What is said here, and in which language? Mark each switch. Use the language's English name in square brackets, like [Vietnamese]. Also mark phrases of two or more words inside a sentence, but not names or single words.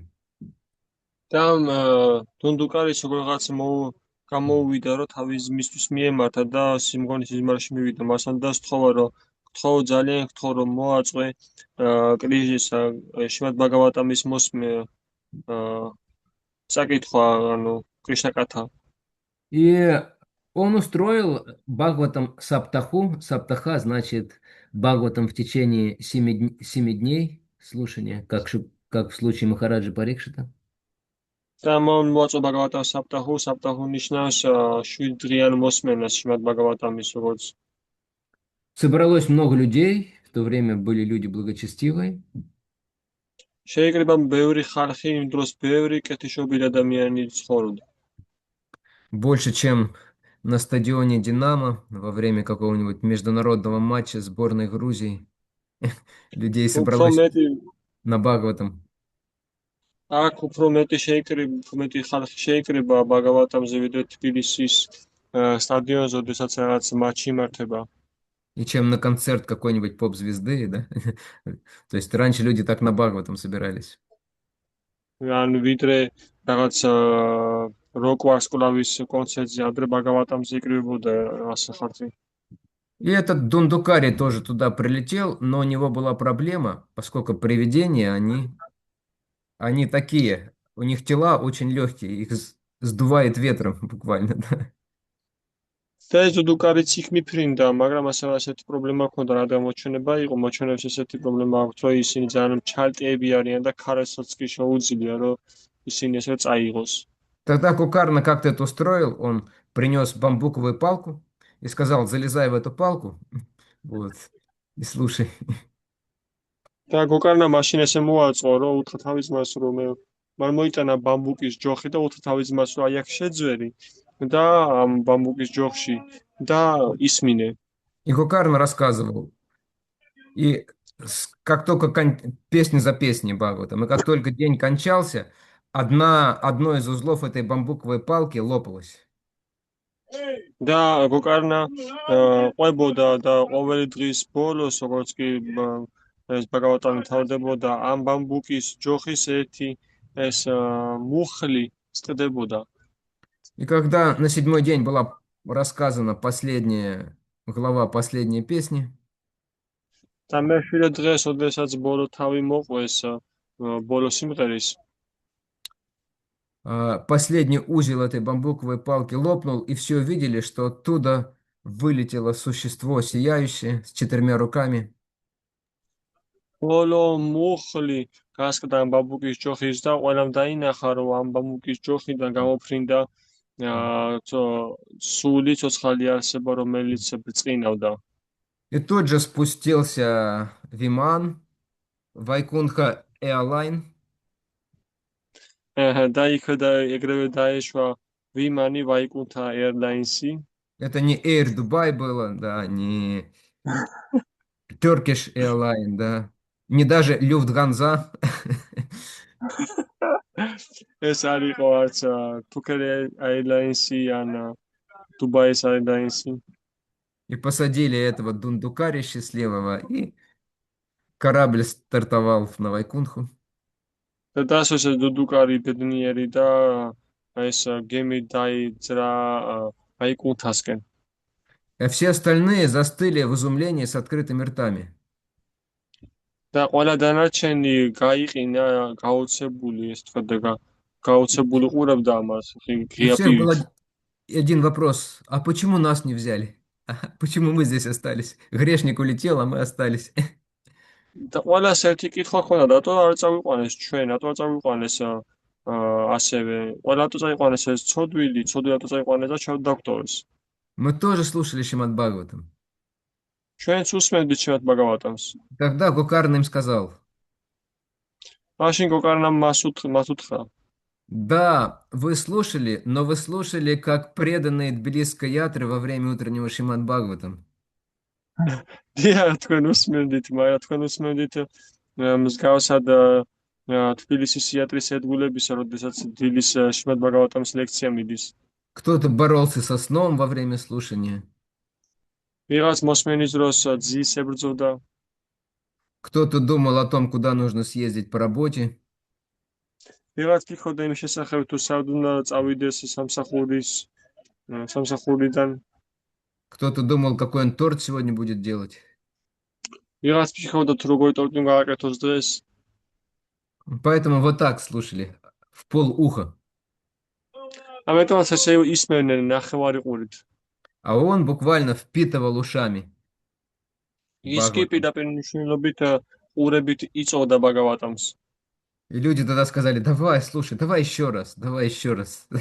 [Georgian] და დუნდუკარის როგორღაც გამოუვიდა, რომ თავის ძმისთვის მიემართა და სიმღონის სიზმარში მივიდა მასთან და სთხოვა, რომ გთხოვ, ძალიან გთხოვ, რომ მოაწყვე შრიმად ბაგავატამის მოსმე საკითხვა, ანუ კრიშნა კათა. [Russian] И он устроил Бхагаватам Саптаху. Саптаха значит Бхагаватам в течение 7 дней слушания, как в случае Махараджи Парикшита. [Georgian] და მან მოაწვა ბაგავატამ საფტაჰუ, საფტაჰუ ნიშნავს 7 დღიან მოსმენას შრიმად ბაგავატამის, როგორც [Russian] Собралось много людей, в то время были люди благочестивые. [Georgian] შეიკრიბა ბევრი ხალხი, იმ დროს ბევრი კეთილშობილი ადამიანი ცხოვრობდა. [Russian] Больше, чем на стадионе «Динамо» во время какого-нибудь международного матча сборной Грузии. Людей собралось на Бхагаватам. [Georgian] აქ უფრო მეტი ხალხი შეიკრიბა ბაგავატამზე, ვიდრე თბილისის სტადიონზე, როდესაც რაღაც მატჩი იმართება. [Russian] И чем на концерт какой-нибудь поп-звезды, да? То есть раньше люди так на Бхагаватам собирались. [Georgian] ანუ ვიდრე რაღაც როკ ვარსკვლავის კონცერტზე, ადრე ბაგავატამზე იკრიბებოდა ასე ხალხი. [Russian] И этот Дундукари тоже туда прилетел, но у него была проблема, поскольку привидения, они такие, у них тела очень легкие, их сдувает ветром буквально, да. [Georgian] და ეს დუდუკარიც იქ მიფრინდა, მაგრამ ასეთი პრობლემა ჰქონდა, რადგან მოჩვენება იყო, მოჩვენებს ესეთი პრობლემა აქვს, რომ ისინი ძალიან ჩალტიები არიან და ქარასაც კი შეუძლია, რომ ისინი ესე წაიღოს. [Russian] Тогда Кукарна как-то это устроил, он принес бамбуковую палку и сказал, залезай в эту палку, вот, и слушай. [Georgian] და გოკარნა მაშინ ესე მოაწყო, რომ უთხრა თავის ძმას, რომ მან მოიტანა ბამბუკის ჯოხი და უთხრა თავის ძმას, რომ აი აქ შეძვერი და ამ ბამბუკის ჯოხში და ისმინე. [Russian] И Кукарна рассказывал. И как только песня за песней Бхагаватам, и как только день кончался, одно из узлов этой бамбуковой палки лопалось. [Georgian] და გოკარნა ყვებოდა და ყოველი დღის ბოლოს, როგორც კი ეს ბაგავატამი თავდებოდა, ამ ბამბუკის ჯოხის ერთი ეს მუხლი წყდებოდა. [Russian] И когда на 7-й день была рассказана последняя глава последней песни, [Georgian] და მე-7 დღეს, ოდესაც ბოლო თავი მოყვეს ბოლო სიმღერის, [Russian] последний узел этой бамбуковой палки лопнул, и все увидели, что оттуда вылетело существо сияющее с 4 руками. [Georgian] ბოლო მუხლი გასკდა ამ ბამბუკის ჯოხის და ყველამ დაინახა, რომ ამ ბამბუკის ჯოხიდან გამოფრინდა სული ცოცხალი არსება, რომელიც ბრწყინავდა. [Russian] И тут же спустился Виман, Вайкунха Airline. [Georgian] და იქ ეგრევე დაეშვა ვიმანი ვაიკუნთა Airlines-ი. [Russian] Это не Air Dubai было, да, не Turkish Airline, да, не даже Люфтганза. [Georgian] ეს არ იყო არც Phuket Airlines-ი ან Dubai Airlines-ი. [Russian] И посадили этого дундукаря счастливого, и корабль стартовал на Вайкунху. [Georgian] და დასვეს დუდუკარი ბედნიერი და ეს გემი დაიძრა აიკუნთასკენ. [Russian] А все остальные застыли в изумлении с открытыми ртами. [Georgian] და ყველა დანარჩენი გაიყინა გაოცებული, ეს თქვა და გაოცებული ყურებდა ამას [Russian] И у [Georgian] ღია [Russian] всех был [Georgian] პირით. [Russian] один вопрос. А почему нас не взяли? Почему мы здесь остались? Грешник улетел, а мы остались. [Georgian] და ყველას ერთი კითხვა ჰქონდა, რატო არ წავიყვანეს ჩვენ, რატო არ წავიყვანეს ასევე, ყველა რატო წაიყვანეს ეს ცოდვილი რატო წაიყვანეს და ჩვენ დოქტორს. [Russian] Мы тоже слушали Шримад Бхагаватам. [Georgian] ჩვენც უსმენდით შევად ბაგავატამს. [Russian] Тогда Гокарна им сказал: [Georgian] მაშინ გოკარნამ მას უთხრა. [Russian] да, вы слушали, но вы слушали, как преданные Тбилисской ятры во время утреннего Шримад Бхагаватам. [Georgian] დიახ, თქვენ უსმენდით, მაგრამ თქვენ უსმენდით მსგავსად თბილისის იატრის ერთგულებისა, როდესაც დილის შმად ბაგავატამის ლექცია მიდის. [Russian] Кто-то боролся со сном во время слушания. [Georgian] ვიღაც მოსმენის დროს ძის ებრძოდა, [Russian] Кто-то думал о том, куда нужно съездить по работе. [Georgian] ვიღაც ფიქრობდა იმის შესახებ, თუ სად უნდა წავიდეს სამსახურიდან, [Russian] Кто-то думал, какой он торт сегодня будет делать. [Georgian] ვიღაც ფიქრობდა, თუ როგორი ტორტი უნდა გააკეთოს დღეს. [Russian] Поэтому вот так слушали, в полуха. [Georgian] ამიტომაც ესე ისმენდნენ ნახევარი ყურით. [Russian] А он буквально впитывал ушами. [Georgian] ის კი [Russian] Бхагаватам. [Georgian] პირდაპირ მნიშვნელობით ყურებით იწოდა ბაგავატამს. [Russian] И люди тогда сказали: давай, слушай, давай еще раз, давай еще раз.